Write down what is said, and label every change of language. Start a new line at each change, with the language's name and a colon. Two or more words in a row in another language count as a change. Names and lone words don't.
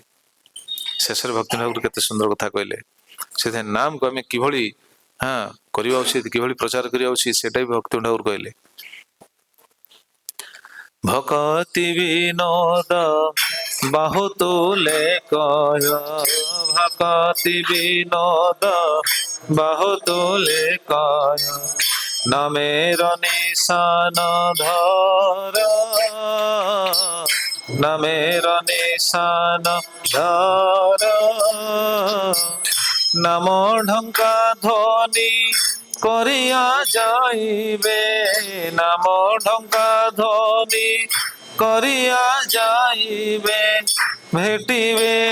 Odia: ଶେଷରେ ଭକ୍ତି ଠାକୁର କେତେ ସୁନ୍ଦର କଥା କହିଲେ। ସେଥିପାଇଁ ନାମକୁ ଆମେ କିଭଳି କରିବା ଉଚିତ, କିଭଳି ପ୍ରଚାର କରିବା ଉଚିତ, ସେଇଟା ବି ଭକ୍ତି ଠାକୁର କହିଲେ।
Bangla: ভকতি বিনোদ বাহু তুলে কয়, ভকতি বিনোদ বাহু তুলে কয়, নামের নিশান ধর, নামের নিশান ধর, নাম ঢঙ্কা ধ্বনি করিয়া যাইবে, নাম ঢঙ্কা ধ্বনি করিয়া যাইবে, ভেটিবে